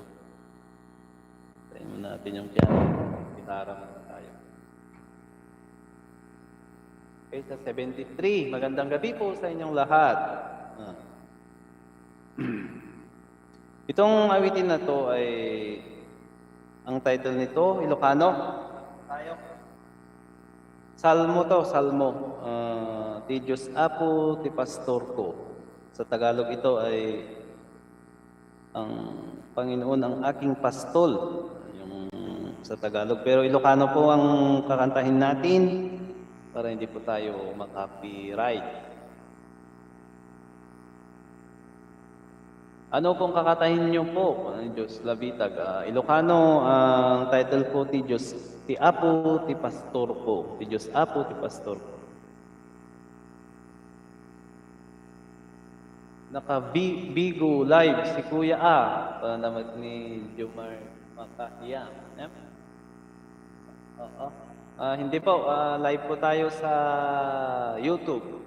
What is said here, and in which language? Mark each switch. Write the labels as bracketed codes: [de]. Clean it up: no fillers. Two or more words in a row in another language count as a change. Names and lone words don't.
[tl] Tayo natin yung piano. Gitara muna tayo. Okay, sa 73. Magandang gabi po sa inyong lahat. Itong awitin na to ay, ang title nito, Ilocano. Tayo. Salmo to, Salmo. Ti Diyos Apo, ti Pastor ko. Sa Tagalog ito ay, ang Panginoon ang aking pastol. Yung sa Tagalog. Pero Ilocano po ang kakantahin natin para hindi po tayo makapiright. Ano pong kakatahin niyo po, Diyos Labitag? Ilocano, ang title po, Ti Diyos, Ti Apo, Ti Pastor ko. Ti Diyos Apo, Ti Pastor ko. Naka-Bigo live si Kuya A. Para naman ni Jomar Makahiya. Yep. Hindi po, live po tayo sa YouTube.